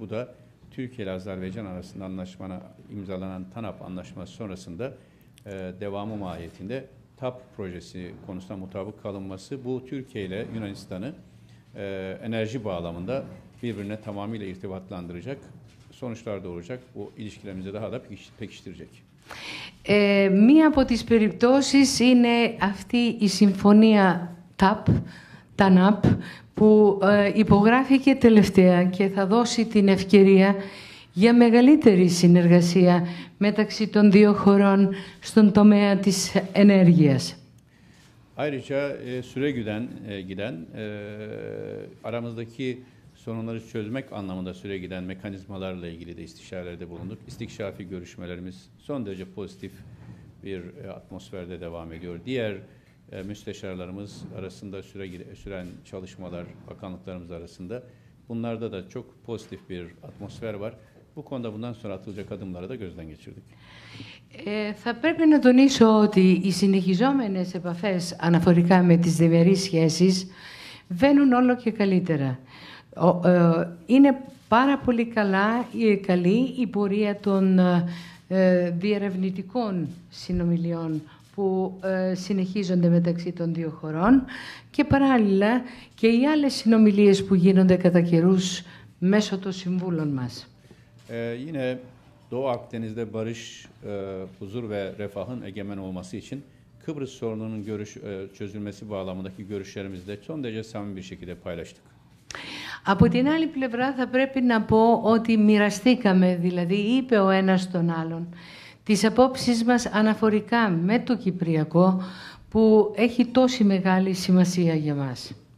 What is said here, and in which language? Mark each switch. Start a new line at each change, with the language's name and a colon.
Turkish: Bu da Türkiye ile Azerbaycan arasında imzalanan TANAP anlaşması sonrasında devamı mahiyetinde TAP projesi konusunda mutabık kalınması bu Türkiye ile Yunanistan'ı enerji bağlamında birbirine tamamıyla irtibatlandıracak sonuçlar doğuracak. Bu ilişkilerimizi daha da pekiştirecek.
Greek: Μία από τις περιπτώσεις είναι αυτή η συμφωνία TAP, ΤΑΝΑΠ, που υπογράφηκε τελευταία και θα δώσει την ευκαιρία για μεγαλύτερη συνεργασία μεταξύ των δύο χωρών στον τομέα της ενέργειας.
Turkish: Ayrıca süre giden aramızdaki sorunları çözmek anlamında süre giden mekanizmalarla ilgili de istişarelerde bulunduk. İstikşafi görüşmelerimiz son derece pozitif bir atmosferde devam ediyor. Diğer müsteşarlarımız arasında süren çalışmalar, bakanlıklarımız arasında bunlarda da çok pozitif bir atmosfer var. Bu konuda bundan sonra atılacak adımları da gözden geçirdik.
Greek: Θα πρέπει να τονίσω ότι οι συνεχιζόμενες επαφές αναφορικά με τις διμερείς σχέσεις βαίνουν όλο και καλύτερα. Είναι πάρα πολύ καλή η πορεία των διερευνητικών συνομιλιών που συνεχίζονται μεταξύ των δύο χωρών και παράλληλα και οι άλλες συνομιλίες που γίνονται κατά καιρούς μέσω των συμβούλων μας.
Turkish: Yine Doğu Akdeniz'de barış, huzur ve refahın egemen olması için Kıbrıs sorununun çözülmesi bağlamındaki görüşlerimizi de son derece samimi bir şekilde paylaştık.
Greek: Από την άλλη πλευρά θα πρέπει να πω ότι μοιραστήκαμε, δηλαδή είπε ο ένας τον άλλον, τις απόψεις μας αναφορικά με το Κυπριακό που έχει τόση μεγάλη σημασία για μας.